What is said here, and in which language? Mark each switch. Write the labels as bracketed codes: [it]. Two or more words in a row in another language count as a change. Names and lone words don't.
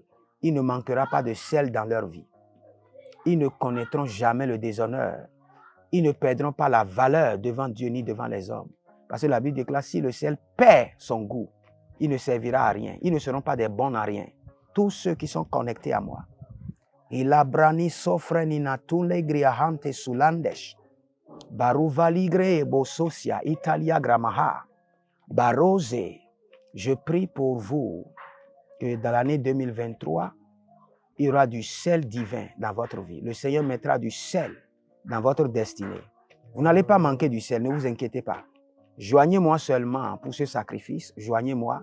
[fr] Il ne manquera pas de sel dans leur vie. Ils ne connaîtront jamais le déshonneur. Ils ne perdront pas la valeur devant Dieu ni devant les hommes. Parce que la Bible déclare, si le sel perd son goût, il ne servira à rien. Ils ne seront pas des bons à rien. Tous ceux qui sont connectés à moi. Ilabrani sofreni natule griahante sulandesh. Baruvaligre bososia Italia gramaha. Barose, je prie pour vous que dans l'année 2023, il y aura du sel divin dans votre vie. Le Seigneur mettra du sel dans votre destinée. Vous n'allez pas manquer du sel, ne vous inquiétez pas. Joignez-moi seulement pour ce sacrifice, joignez-moi.